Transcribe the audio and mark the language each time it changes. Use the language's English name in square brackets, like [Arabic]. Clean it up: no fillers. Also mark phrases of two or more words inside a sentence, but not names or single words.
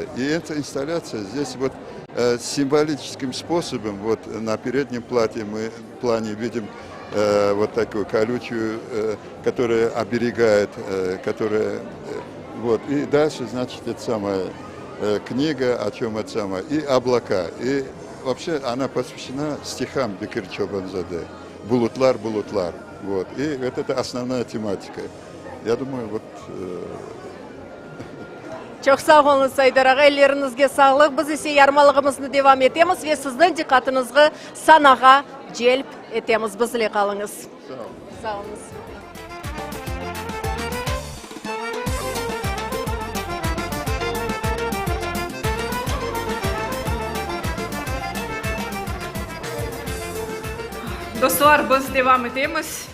[Russian] И эта инсталляция здесь вот символическим способом, вот на переднем плане видим вот такую колючую, которая оберегает, которая, вот, и дальше, значит, это самая книга, о чем это самое, и облака. И вообще она посвящена стихам Бекир Чобанзаде. [Crimean Tatar] Булутлар, булутлар. [Russian] Вот. И вот это основная тематика. Я думаю, вот... [Crimean Tatar] Çok sağ olun Aydar Ağa, ellerinizge sağlık. Biz ise yarmalığımızı devam etemiz ve sizden dikkatinizi sanağa celp etemiz. Bizle kalınız. Sağ olun. Sağ olunuz. Dostlar, biz devam etemiz.